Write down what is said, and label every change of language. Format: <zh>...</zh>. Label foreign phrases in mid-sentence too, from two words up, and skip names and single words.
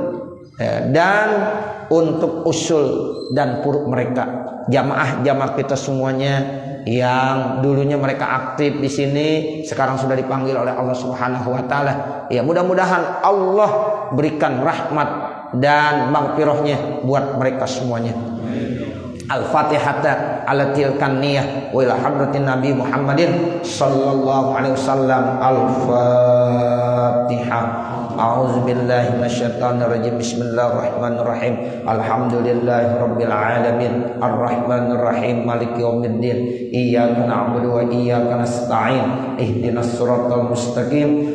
<id>ya, dan untuk usul dan puruk mereka, jamaah kita semuanya yang dulunya mereka aktif di sini, sekarang sudah dipanggil oleh Allah</id> <ar>سبحانه وتعالى.</ar> <id>Ya, mudah-mudahan Allah berikan rahmat dan maghfirahnya buat mereka semuanya.</id> <ar>الفاتحة على تلك النية وإلى حضرة النبي محمد صلى الله عليه وسلم. Al-Fatihah. أعوذ بالله من الشيطان الرجيم. بسم الله الرحمن الرحيم. الحمد لله رب العالمين. الرحمن الرحيم. مالك يوم الدين. إياك نعبد وإياك نستعين. اهدنا الصراط المستقيم.</ar>